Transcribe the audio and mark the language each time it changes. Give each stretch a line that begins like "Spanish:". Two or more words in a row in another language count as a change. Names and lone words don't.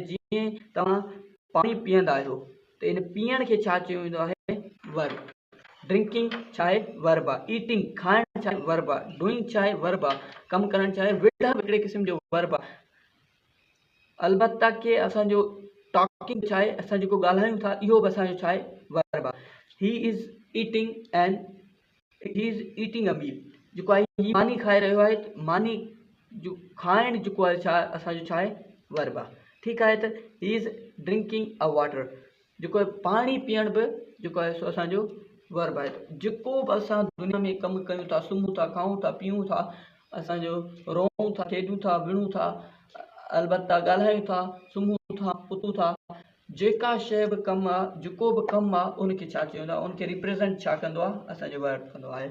Sindhi: जीअं तव्हां पाणी पीअंदा आहियो त इन पीअण खे छा चयो वेंदो आहे, वर्ब। ड्रिंकिंग छा आहे, वर्ब आहे। ईटिंग खाइण छा आहे, वर्ब आहे। डूइंग छा आहे, वर्ब आहे। कमु करणु छा आहे, विढ़ण हिकिड़े क़िस्म जो वर्ब आहे। अलबत्ता के असांजो टॉकिंग छा आहे, असां जेको ॻाल्हायूं था इहो बि असांजो छा आहे, वर्ब आहे।
English: he is eating a meal,
Sindhi: जेको आहे ही मानी खाए रहियो आहे। मानी जो खाइण जेको आहे छा असांजो छा आहे, वर्ब आहे। ठीकु आहे, त
English: he is drinking a water,
Sindhi: जेको आहे पाणी पीअण बि जेको आहे सो असांजो वर्ब आहे। जेको बि असां दुनिया में कमु कयूं था, सुम्हूं था, खाऊं था, पीऊं था, असांजो रोऊं था, खेॾूं था, विढ़ूं था, अलबत्ता ॻाल्हायूं था, सुम्हूं था, उथूं था, जेका शइ बि कमु आहे, जेको बि कमु आहे उनखे छा चयो वेंदो आहे, उनखे रिप्रेज़ेंट छा कंदो आहे, असांजो वर्ब कंदो आहे।